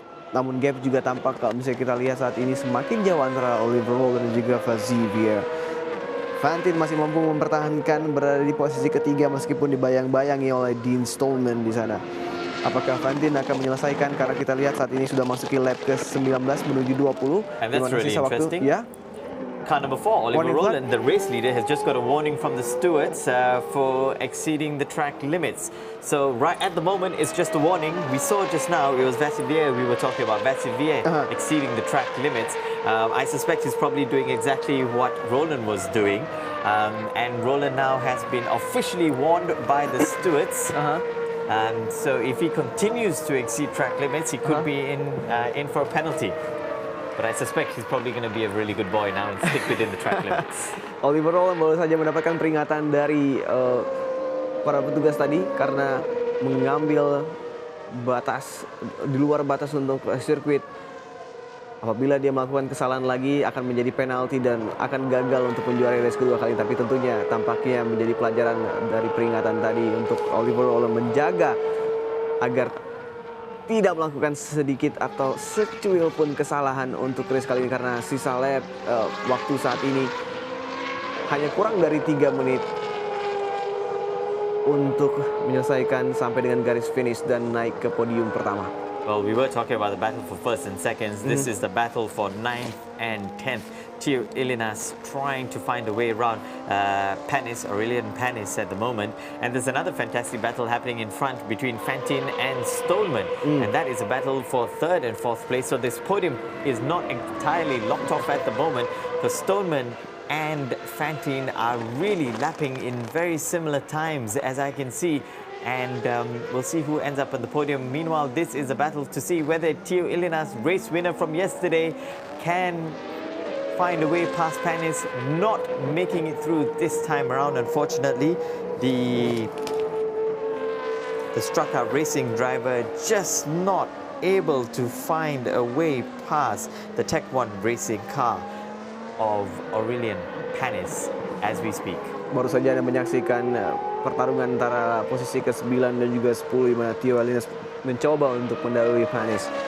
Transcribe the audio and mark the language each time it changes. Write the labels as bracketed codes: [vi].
[id] Namun gap juga tampak, kalau misalnya kita lihat saat ini semakin jauh antara Oliver Rowland dan juga Vassivia. Fantin masih mampu mempertahankan berada di posisi ketiga meskipun dibayang-bayangi oleh Dean Stoneman di sana. Apakah Fantin akan menyelesaikan, karena kita lihat saat ini sudah masuki lap ke-19 menuju 20. [en] And that's really interesting. Car number 4, Oliver Rowland, the race leader, has just got a warning from the stewards for exceeding the track limits. So right at the moment, it's just a warning. We saw just now, it was Vassivia, we were talking about Vassivia exceeding the track limits. I suspect he's probably doing exactly what Rowland was doing. And Rowland now has been officially warned by the stewards. So if he continues to exceed track limits, he could be in for a penalty. But I suspect he's probably going to be a really good boy now and stick within the track limits. [id] Oliver Rowland baru saja mendapatkan peringatan dari para petugas tadi karena mengambil batas di luar batas untuk sirkuit. Apabila dia melakukan kesalahan lagi akan menjadi penalti dan akan gagal untuk menjuarai race kedua kali. Tapi tentunya tampaknya menjadi pelajaran dari peringatan tadi untuk Oliver Rowland menjaga agar tidak melakukan sedikit atau secuil pun kesalahan untuk race kali ini, karena sisa lap waktu saat ini hanya kurang dari 3 menit untuk menyelesaikan sampai dengan garis finish dan naik ke podium pertama. [en] Well, we were talking about the battle for first and seconds. This is the battle for 9th and 10th. Theo Ilinas trying to find a way around Aurelian Panis at the moment. And there's another fantastic battle happening in front between Fantin and Stoneman. And that is a battle for 3rd and 4th place. So this podium is not entirely locked off at the moment, because Stoneman and Fantin are really lapping in very similar times, as I can see. And we'll see who ends up on the podium. Meanwhile, this is a battle to see whether Theo Ilinas, race winner from yesterday, can find a way past Panis, not making it through this time around, unfortunately. The Straka Racing driver just not able to find a way past the Tech 1 racing car of Aurelian Panis as we speak. [id] Baru saja Anda menyaksikan pertarungan antara posisi ke-9 dan juga 10 di mana Theo Ilinas mencoba untuk mendahului Panis.